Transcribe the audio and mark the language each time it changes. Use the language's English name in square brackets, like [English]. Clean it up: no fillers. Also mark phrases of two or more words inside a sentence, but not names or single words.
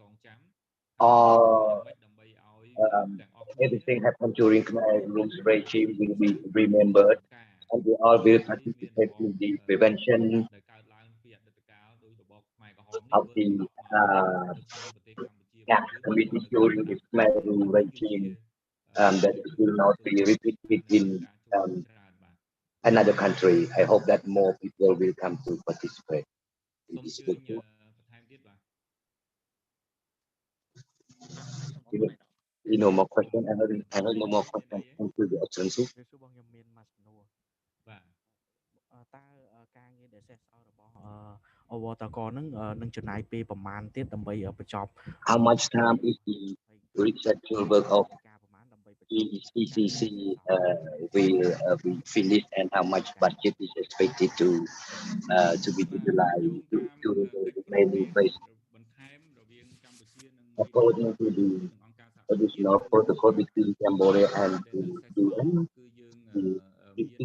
[English] all everything happened during Khmer Rouge regime will be remembered, and we all will participate in the prevention of the acts committed during the Khmer Rouge regime that will not be repeated in another country. I hope that more people will come to participate in this workshop. No more questions. I heard no more questions. Thank you, Your Excellency. [Khmer] អវតកនឹងនឹងចំណាយពេលប្រមាណទៀតដើម្បីបញ្ចប់ [English] How much time is the research work of ECCC will be finished, and how much budget is expected to be utilized to the remaining phase? According to the additional protocol between Cambodia and the UN, the